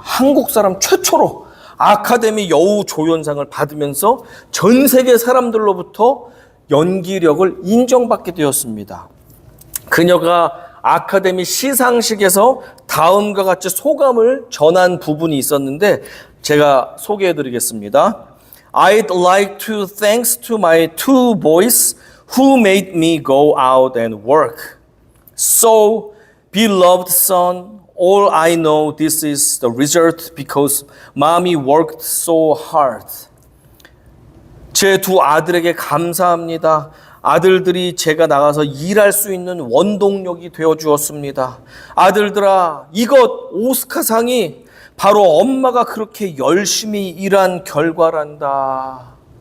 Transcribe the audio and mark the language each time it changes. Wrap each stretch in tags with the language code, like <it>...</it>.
<ko>한국 사람 최초로 아카데미 여우 조연상을 받으면서 전 세계 사람들로부터 연기력을 인정받게 되었습니다. 그녀가 아카데미 시상식에서 다음과 같이 소감을 전한 부분이 있었는데 제가 소개해 드리겠습니다.</ko> <en>I'd like to thanks to my two boys who made me go out and work. So, beloved son, all I know this is the result because mommy worked so hard.</en> <ko>제 두 아들에게 감사합니다. 아들들이 제가 나가서 일할 수 있는 원동력이 되어 주었습니다. 아들들아, 이것 오스카상이 바로 엄마가 그렇게 열심히 일한 결과란다.</ko>